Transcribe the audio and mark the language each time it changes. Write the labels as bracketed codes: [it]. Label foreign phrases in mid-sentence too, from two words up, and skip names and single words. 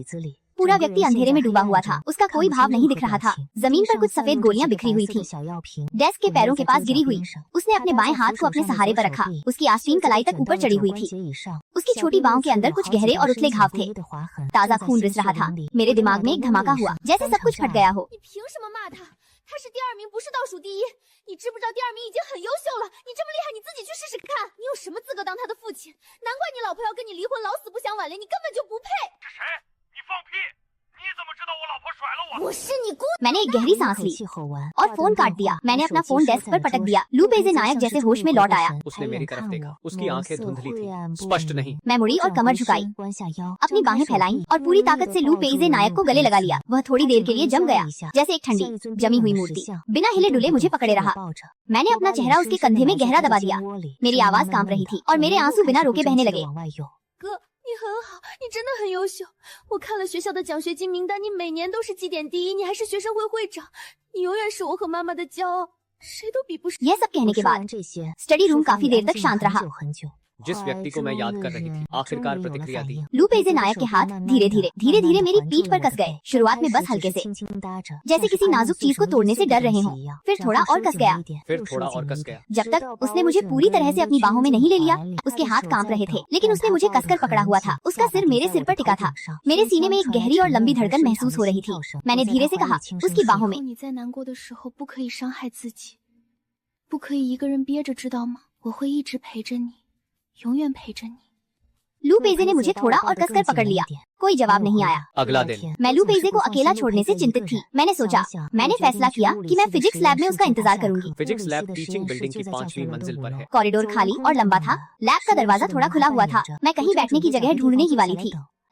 [hi] पूरा व्यक्ति अंधेरे में डूबा हुआ था। उसका कोई भाव नहीं दिख रहा था। जमीन पर कुछ सफेद गोलियां बिखरी हुई थी, डेस्क के पैरों के पास गिरी हुई। उसने अपने बाएं हाथ को अपने सहारे पर रखा। उसकी आस्तीन कलाई तक ऊपर चढ़ी हुई थी। उसकी छोटी बाहों के अंदर कुछ गहरे और उथले घाव थे। ताजा खून रिस रहा था। मेरे दिमाग में एक धमाका हुआ, जैसे सब कुछ फट गया हो। [zh] 他是第2名，不是倒数第1。你知不知道第2名已经很优秀了？你这么厉害，你自己去试试看。你有什么资格当他的父亲？难怪你老婆要跟你离婚，老死不相往来，你根本就不配。这谁？你放屁！你怎么知道我老婆甩了我？我是你姑。 [hi] मैंने एक गहरी सांस ली और फोन काट दिया। मैंने अपना फोन डेस्क पर पटक दिया। लूपेजे नायक जैसे होश में लौट आया। उसने मेरी तरफ देखा। उसकी आंखें धुंधली थी, स्पष्ट नहीं। मैं मुड़ी और कमर झुकाई, अपनी बाहें फैलाई और पूरी ताकत से लूपेजे नायक को गले लगा लिया। वह थोड़ी देर के लिए जम गया, जैसे एक ठंडी जमी हुई मूर्ति। बिना हिले डुले मुझे पकड़े रहा। मैंने अपना चेहरा उसके कंधे में गहरा दबा दिया। मेरी आवाज कांप रही थी और मेरे आंसू बिना रोके बहने लगे। [zh] 你很好，你真的很优秀。我看了学校的奖学金名单，你每年都是绩点第1，你还是学生会会长，你永远是我和妈妈的骄傲，谁都比不上。 [hi] यह सब कहने के बाद [en] study room [hi] काफी देर तक शांत रहा। जिस व्यक्ति को मैं याद कर रही थी आखिरकार प्रतिक्रिया दी। लूपेजे नायक के हाथ धीरे धीरे मेरी पीठ पर कस गए। शुरुआत में बस हल्के से, जैसे किसी नाजुक चीज को तोड़ने से डर रहे हों। फिर थोड़ा और कस गया, फिर थोड़ा और कस गया। जब तक उसने मुझे पूरी तरह से अपनी बाहों में नहीं ले लिया। उसके हाथ कांप रहे थे, लेकिन उसने मुझे कसकर पकड़ा हुआ था। उसका सिर मेरे सिर पर टिका था। मेरे सीने में एक गहरी और लंबी धड़कन महसूस हो रही थी। मैंने धीरे से कहा उसकी बाहों में, [zh] 你在难过的时候不可以伤害自己，不可以一个人憋着，知道吗？我会一直陪着你，永远陪着你。 [hi] लूपेजे ने मुझे थोड़ा और कसकर पकड़ लिया। कोई जवाब नहीं आया। अगला दिन मैं लूपेजे को अकेला छोड़ने से चिंतित थी। मैंने फैसला किया कि मैं [en] physics lab [hi] में उसका इंतजार करूंगी। [en] physics lab teaching building [hi] की 5वीं मंजिल पर है। कॉरिडोर खाली और लंबा था। लैब का दरवाजा थोड़ा खुला हुआ था। मैं कहीं बैठने की जगह ढूंढने ही वाली थी।